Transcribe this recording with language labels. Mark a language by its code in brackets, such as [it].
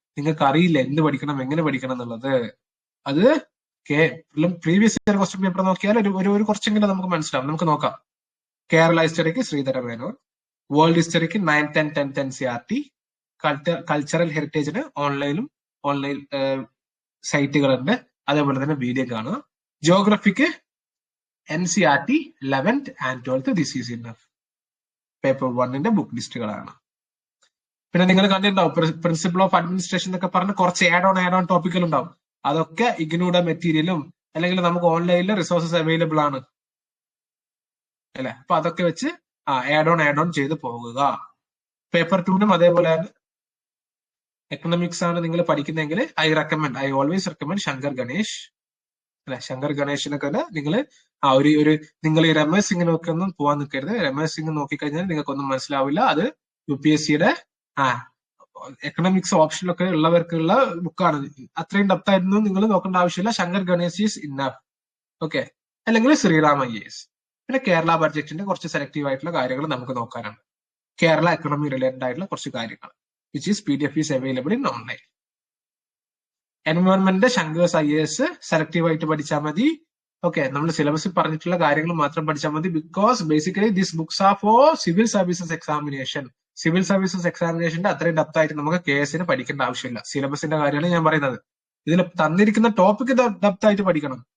[ml] നിങ്ങൾക്ക് അറിയില്ല എന്ത് പഠിക്കണം എങ്ങനെ പഠിക്കണം എന്നുള്ളത്. അത് പ്രീവിയസ് ഇയർ ക്വസ്റ്റ്യൻ പേപ്പർ നോക്കിയാൽ ഒരു കുറച്ചെങ്കിലും നമുക്ക് മനസ്സിലാവും. നമുക്ക് നോക്കാം. Kerala ഹിസ്റ്ററിക്ക് Sreedhara Menon, world ഹിസ്റ്ററിക്ക് 9th and 10th NCERT, cultural ഹെറിറ്റേജിന് online സൈറ്റുകളുണ്ട്, അതേപോലെ തന്നെ വീഡിയോ കാണുക. ജിയോഗ്രഫിക്ക് NCERT 11th and 12th. [en] This is enough. [ml] Paper 1ന്റെ book ലിസ്റ്റുകളാണ്. പിന്നെ നിങ്ങൾ കണ്ടിട്ടുണ്ടാവും പ്രിൻസിപ്പിൾ ഓഫ് അഡ്മിനിസ്ട്രേഷൻ എന്നൊക്കെ പറഞ്ഞ് കുറച്ച് ആഡ് ഓൺ ടോപ്പിക്കുകൾ ഉണ്ടാവും. അതൊക്കെ ഇഗ്നോയുടെ മെറ്റീരിയലും അല്ലെങ്കിൽ നമുക്ക് ഓൺലൈനിൽ റിസോഴ്സസ് അവൈലബിൾ ആണ് അല്ലെ. അപ്പൊ അതൊക്കെ വെച്ച് ആഡ് ഓൺ ചെയ്ത് പോകുക. പേപ്പർ 2നും അതേപോലെ തന്നെ എക്കണോമിക്സ് ആണ് നിങ്ങൾ പഠിക്കുന്നതെങ്കിൽ [en] I always recommend [ml] Shankar Ganesh അല്ലെ. ശങ്കർ ഗണേഷിനൊക്കെ നിങ്ങൾ നിങ്ങൾ ഈ രമേശ് സിംഗിനൊക്കെ ഒന്നും പോവാൻ നിൽക്കരുത്. രമേശ് സിംഗ് നോക്കിക്കഴിഞ്ഞാൽ നിങ്ങൾക്കൊന്നും മനസ്സിലാവില്ല. അത് UPSCയുടെ എക്കണോമിക്സ് ഓപ്ഷനിലൊക്കെ ഉള്ളവർക്കുള്ള ബുക്കാണ്. അത്രയും ഡെപ്ത് ആയിരുന്നു നിങ്ങൾ നോക്കേണ്ട ആവശ്യമില്ല. Shankar Ganesh [en] Is enough. [ml] Okay, അല്ലെങ്കിൽ ശ്രീറാം IAS. പിന്നെ കേരള ബഡ്ജറ്റിന്റെ കുറച്ച് സെലക്റ്റീവ് ആയിട്ടുള്ള കാര്യങ്ങൾ നമുക്ക് നോക്കാനാണ്. കേരള എക്കണോമി റിലേറ്റഡ് ആയിട്ടുള്ള കുറച്ച് കാര്യങ്ങൾ [en] which is PDF is available in online. [ml] Environment Shankar's IAS selective ആയിട്ട് പഠിച്ചാൽ മതി. ഓക്കെ, നമ്മൾ സിലബസിൽ പറഞ്ഞിട്ടുള്ള കാര്യങ്ങൾ മാത്രം പഠിച്ചാൽ മതി. [en] Because basically this books are for civil services examination. [ml] Civil services എക്സാമിനേഷന്റെ അത്രയും ഡെപ്ത് ആയിട്ട് നമുക്ക് KSന് പഠിക്കേണ്ട ആവശ്യമില്ല. സിലബസിന്റെ കാര്യമാണ് ഞാൻ പറയുന്നത്. ഇതിൽ തന്നിരിക്കുന്ന ടോപ്പിക് ഡെപ്ത് ആയിട്ട് പഠിക്കണം.